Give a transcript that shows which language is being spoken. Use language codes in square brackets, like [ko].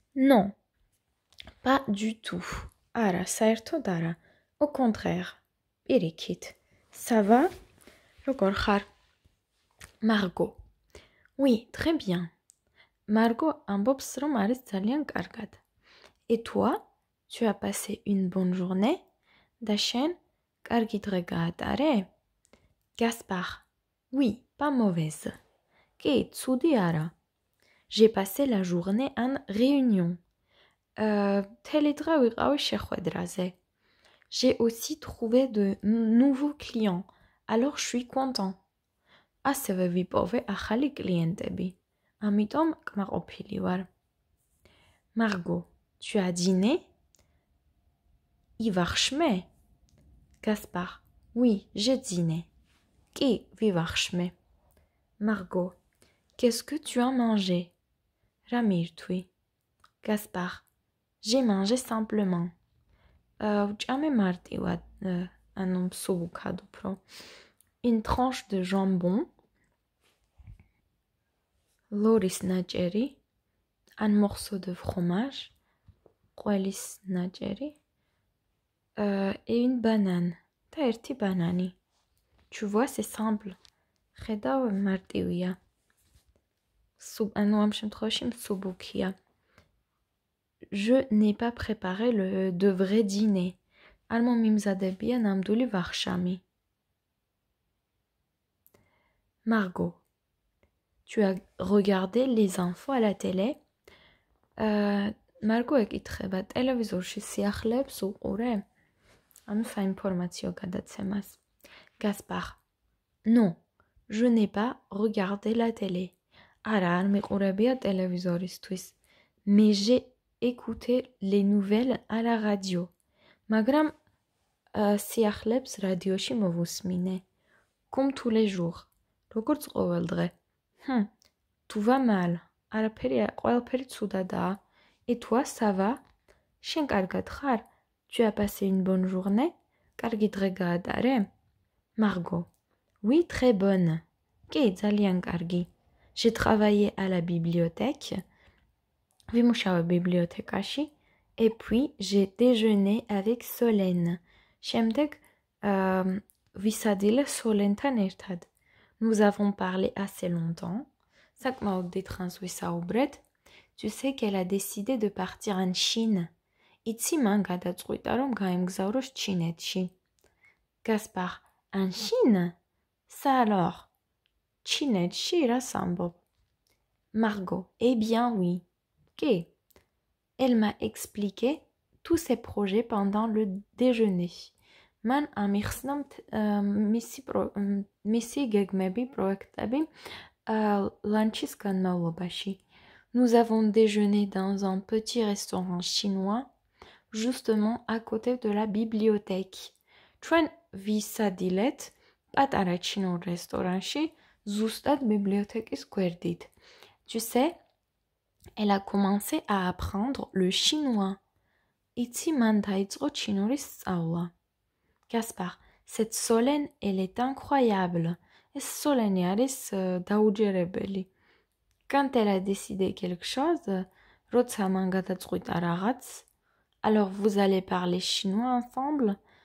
[fr] Non. Pas du tout. [ka] არა, საერთოდ არა. [fr] Au contraire. [ka] პირიქით. [fr] Ça va? [ka] როგორ ხარ? [fr] Margot. Oui, très bien. [ka] Margot ამბობს, რომ არის ძალიან კარგად. [fr] Et toi, tu as passé une bonne journée? [ka] და შენ კარგი დღე გაატარე? [fr] Gaspard. Oui, pas mauvaise. [ka] კი, ცუდი არა. [fr] J'ai passé la journée en réunion. [ka] მთელი დღე ვიყავი შეხვედრაზე. [fr] J'ai aussi trouvé de nouveaux clients. Alors je suis content. [ka] ასევე ვიპოვე ახალი კლიენტები. ამიტომ კმაყოფილი ვარ. Margot, [fr] tu as dîné? [ka] ივახშმე? Gaspard. [fr] Oui, j'ai dîné. [ka] კი, ვივახშმე. [fr] Margot. Qu'est-ce que tu as mangé? [ka] რა მირთვი? [fr] Gaspard. J'ai mangé simplement. [ka] ვჭამე მარტივად, ანუ მსუბუქად უფრო. [fr] Une tranche de jambon. [ka] ლორის ნაჭერი. [fr] Un morceau de fromage. [ka] ყველის ნაჭერი. [fr] Et une banane. [ka] და ერთი ბანანი. [fr] Tu vois, c'est simple. [ka] ხედავ, მარტივია. ანუ ამ შემთხვევაში მსუბუქია. [fr] Je n'ai pas préparé de vrai dîner. [ka] არ მომიმზადებია ნამდვილი ვახშამი. [fr] Margot. Tu as regardé les infos à la télé? [ka] Margot ეკითხება, ტელევიზორში სიახლეებს უყურე? ანუ საინფორმაციო გადაცემას. [fr] Gaspard. Non, je n'ai pas regardé la télé. [ka] არა, არ მიყურებია ტელევიზორისთვის. [fr] Mais j'ai écouté les nouvelles à la radio. [ka] მაგრამ სიახლეებს რადიოში მოვუსმინე. [fr] Comme tous les jours. [ka] როგორც ყოველ დღე. [fr] Tout va mal. [ka] ყველაფერი ცუდადაა. [fr] Et toi, ça va? [ka] შენ კარგად ხარ? [fr] Tu as passé une bonne journée? [ka] კარგი დღე გაატარე? Margot. [fr] Oui, très bonne. [ka] კი, ძალიან კარგი. [fr] J'ai travaillé à la bibliothèque. [ka] ვიმუშავე ბიბლიოთეკაში. [fr] Et puis, j'ai déjeuné avec Solène. [ka] შემდეგ ვისადილე სოლენთან ერთად. [fr] Nous avons parlé assez longtemps. [ka] საკმაოდ დიდ ხანს ვისაუბრეთ. [fr] Tu sais qu'elle a décidé de partir en Chine. [ka] იცი მან გადაწყვიტა, რომ გაემგზავროს ჩინეთში. [fr] Gaspard. En Chine? Ça alors? [ka] ჩინეთში რას ამბობ? [fr] Margot. Eh bien oui. [ka] Კი. [fr] Elle m'a expliqué tous ses projets pendant le déjeuner. [ka] Man ამიხსნა მისი გეგმები, პროექტები ლანჩის განმავლობაში. [fr] Nous avons déjeuné dans un petit restaurant chinois, justement à côté de la bibliothèque. [ka] ჩვენ ვისადილეთ პატარა ჩინურ რესტორანში, ზუსტად ბიბლიოთეკის გვერდით. [fr] Tu sais, elle a commencé à apprendre le chinois. [ka] იცი მან დაიწყო ჩინურის სწავლა. [fr] Gaspard, cette Solène, elle est incroyable. [ka] ეს სოლენი არის დაუჯერებელი. [fr] Quand elle a décidé quelque chose, [ka] როცა მან გადაწყვიტა რაღაც, [fr] alors vous allez parler chinois ensemble?